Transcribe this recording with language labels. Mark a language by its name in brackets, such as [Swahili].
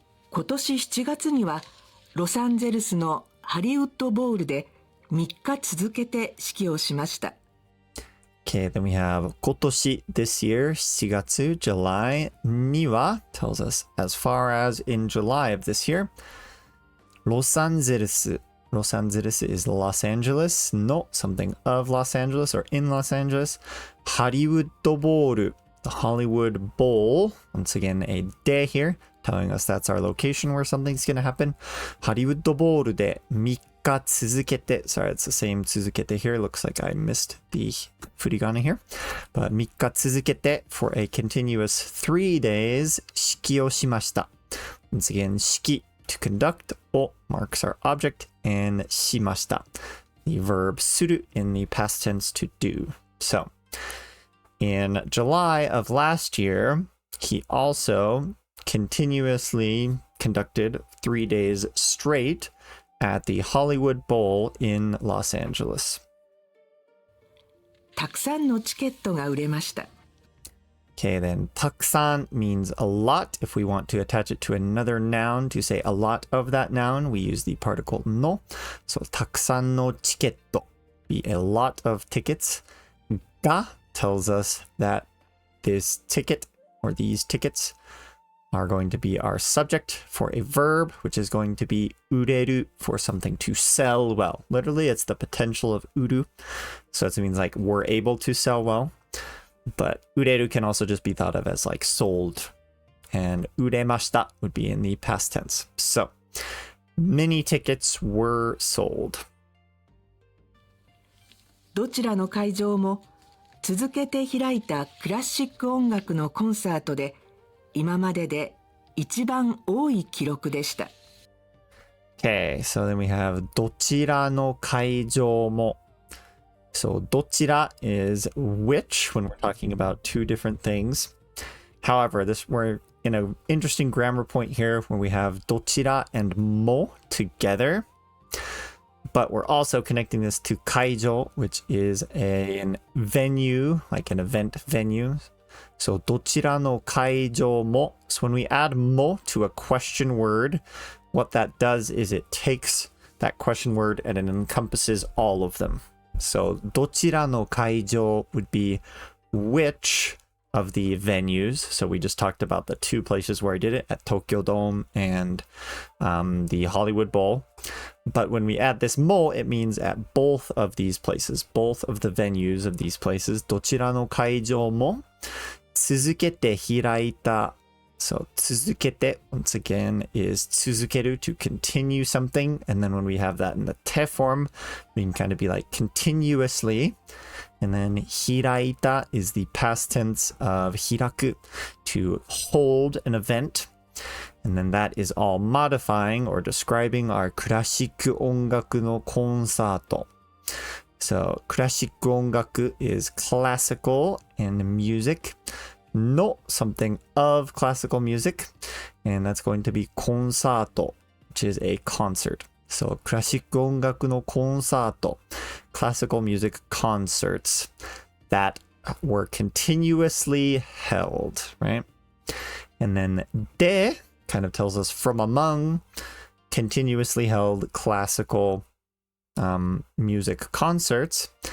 [Japanese] 今年7月にはロサンゼルスのハリウッドボウルで3日続けて指揮をしました。 [English] Okay, then we have 今年 this year, 7月 July には tells us as far as in July of this year. ロサンゼルス is Los Angeles, no, something of Los Angeles or in Los Angeles. ハリウッドボウル the Hollywood Bowl, once again a day here, telling us that's our location where something's going to happen. ハリウッドボウルで [Japanese] 3日続けて, [English] sorry, it's the same 続けて here, looks like I missed the Furigana here, but 3日続けて for a continuous 3 days [Japanese] 指揮をしました. [English] Once again, 指揮 to conduct, を marks our object, and しました the verb する in the past tense to do. So in July of last year, he also continuously conducted 3 days straight at the Hollywood Bowl in Los Angeles. [Japanese] たくさんのチケットが売れました。 [English] Okay, then たくさん means a lot. If we want to attach it to another noun to say a lot of that noun, we use the particle の. So たくさんのチケット be a lot of tickets. が tells us that this ticket or these tickets are going to be our subject for a verb, which is going to be 売れる for something to sell well. Literally, it's the potential of 売る. So it means like we're able to sell well. But 売れる can also just be thought of as like sold. And 売れました would be in the past tense. So many tickets were sold. [Japanese] どちらの会場も続けて開いたクラシック音楽のコンサートで今までで一番多い記録でした。 [English] Okay, so then we have [Japanese] どちらの会場も. [English] So どちら is which when we're talking about two different things. However, we're in an interesting grammar point here when we have どちら and も together. But we're also connecting this to kaijo, which is an venue, like an event venue. [Japanese] So どちらの会場も. [English] So when we add mo to a question word, what that does is it takes that question word and it encompasses all of them. So どちらの会場 would be which of the venues. So we just talked about the two places where I did it at Tokyo Dome and the Hollywood Bowl. But when we add this mo, it means at both of these places, both of the venues of these places. [Japanese] どちらの会場も続けて開いた. [English] So 続けて, once again, is 続ける to continue something. And then when we have that in the te form, we can kind of be like continuously. And then 開いた is the past tense of 開く, to hold an event. And then that is all modifying or describing our [Japanese] クラシック音楽のコンサート. [English] So クラシック音楽 is classical and music. No, something of classical music. And that's going to be コンサート, which is a concert. [Japanese] So クラシック音楽のコンサート. [English] Classical music concerts that were continuously held, right? And then で kind of tells us from among continuously held classical music concerts.